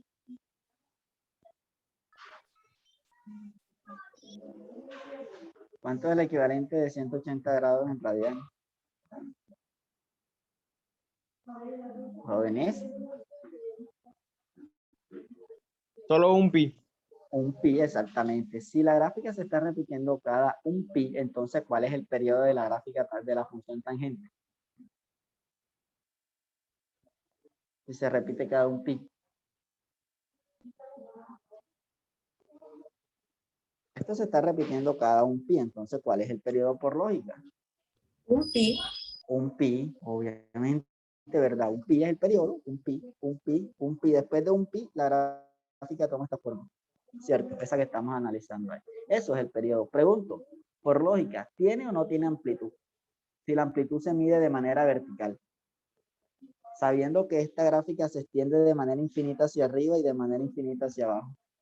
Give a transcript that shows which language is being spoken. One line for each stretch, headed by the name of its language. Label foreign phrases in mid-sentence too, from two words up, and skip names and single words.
Spanish: ¿Cuánto es el equivalente de 180 grados en radianes? Jóvenes, Solo un pi. un pi exactamente. Si la gráfica se está repitiendo cada un pi, entonces ¿cuál es el periodo de la gráfica de la función tangente? Si se repite cada un pi. Esto se está repitiendo cada un pi, entonces ¿cuál es el periodo por lógica? Un pi. Un pi, obviamente, ¿verdad? Un pi es el periodo, un pi, un pi, un pi. Después de un pi, la gráfica toma esta forma. ¿Cierto? Esa que estamos analizando ahí. Eso es el periodo. Pregunto, por lógica, ¿tiene o no tiene amplitud? Si la amplitud se mide de manera vertical. Sabiendo que esta gráfica se extiende de manera infinita hacia arriba y de manera infinita hacia abajo.